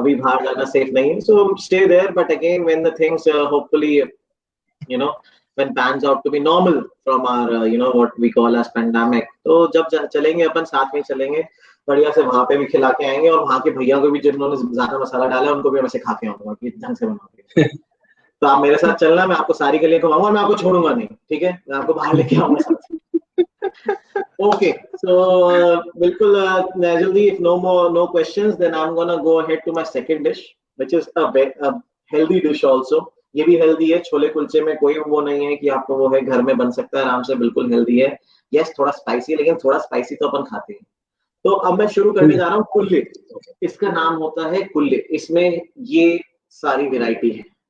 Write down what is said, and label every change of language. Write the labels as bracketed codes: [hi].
[hi] अभी बाहर जाना सेफ नहीं है, [en] So stay there. But again when the things hopefully when pans out to be normal from our what we call as pandemic, [hi] तो जब चलेंगे अपन साथ में चलेंगे, बढ़िया से वहां पे भी खिला के आएंगे, और वहां के भैया को भी जिन्होंने ज्यादा मसाला डाला है उनको भी मैं सिखा के आऊंगा कि ढंग से बनाओगे। तो आप मेरे साथ चलना, मैं आपको सारी गलियां घुमाऊंगा, मैं आपको छोड़ूंगा नहीं, ठीक है? मैं आपको बाहर लेके आऊंगा साथ। [en] okay, so [hi] बिल्कुल नाज़िल जी, [en] if no questions, then I'm gonna go ahead to my second dish, which is a healthy dish also. [hi] ये भी हेल्दी है, छोले कुलचे में कोई वो नहीं है कि आपको वो है, घर में बन सकता है आराम से, बिल्कुल हेल्दी है। यस, थोड़ा स्पाइसी है, लेकिन थोड़ा स्पाइसी तो अपन खाते हैं। तो अब मैं शुरू करने जा रहा हूँ कुल्ले। इसका नाम होता है कुल्ले, इसमें ये सारी वैरायटी है।